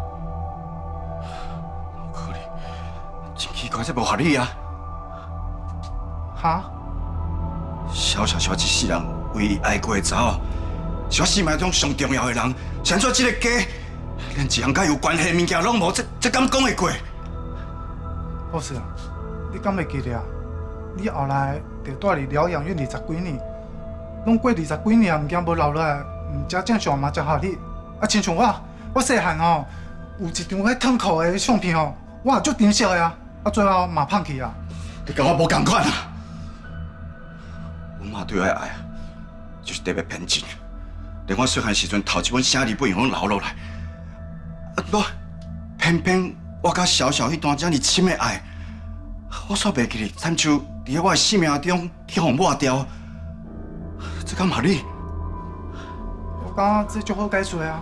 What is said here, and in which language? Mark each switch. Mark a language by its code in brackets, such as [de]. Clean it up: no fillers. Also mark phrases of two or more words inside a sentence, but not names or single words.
[nan] 奇怪，這無合理啊！哈？小小是我一世人唯一愛過的查某，是我生命中上重要的人。像做這個家，連一項甲有關係的物件攏無，這敢講會過 ？boss，你敢會記得啊？你後來就住佇療養院20幾年，攏過20幾年，物件無留落來，唔才正常嘛，才合理。啊，親像我細漢吼，有一張迄燙褲的相片吼，我也足珍惜的啊。啊，最後嘛放棄啊！你跟我無同款啊！我媽對我的愛啊，就是特別偏執，連我細漢時陣頭一本寫字本攏留落來。啊不，偏偏我甲小小迄段這麼深的愛，我煞袂記哩，親像佇我的生命中去互抹掉，這敢合理？我感覺這足好解決啊！